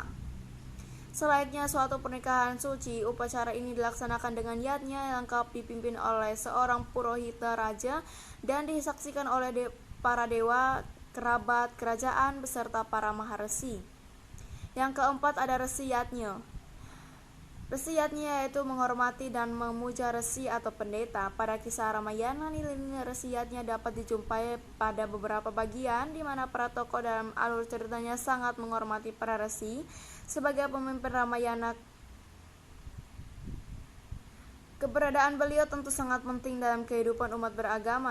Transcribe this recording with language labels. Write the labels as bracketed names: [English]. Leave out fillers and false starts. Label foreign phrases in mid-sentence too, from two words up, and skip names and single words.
[Indonesian] Selayaknya suatu pernikahan suci, upacara ini dilaksanakan dengan yatnya yang lengkap dipimpin oleh seorang purohita raja dan disaksikan oleh para dewa, kerabat, kerajaan, beserta para maharesi. Yang keempat, ada resi yatnya. Resi yatnya yaitu menghormati dan memuja resi atau pendeta. Pada kisah Ramayana, nilai-nilai resi yatnya dapat dijumpai pada beberapa bagian di mana para tokoh dalam alur ceritanya sangat menghormati para resi sebagai pemimpin Ramayana. Keberadaan beliau tentu sangat penting dalam kehidupan umat beragama.